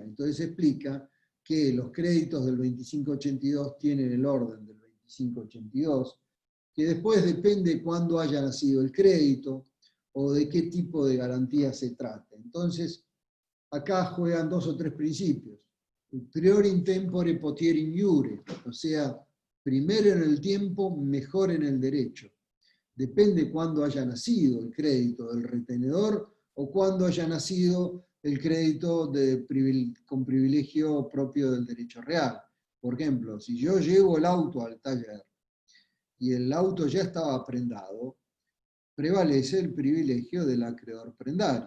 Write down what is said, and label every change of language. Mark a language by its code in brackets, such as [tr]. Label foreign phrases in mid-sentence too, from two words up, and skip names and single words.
[es] Entonces explica que los créditos del 2582 tienen el orden del 2582, que después depende de cuándo haya nacido el crédito o de qué tipo de garantía se trate. Entonces, acá juegan dos o tres principios. [la] Prior in tempore potier in iure, [es] o sea, primero en el tiempo, mejor en el derecho. Depende cuándo haya nacido el crédito del retenedor o cuándo haya nacido el crédito con privilegio propio del derecho real. Por ejemplo, si yo llevo el auto al taller y el auto ya estaba prendado, prevalece el privilegio del acreedor prendario.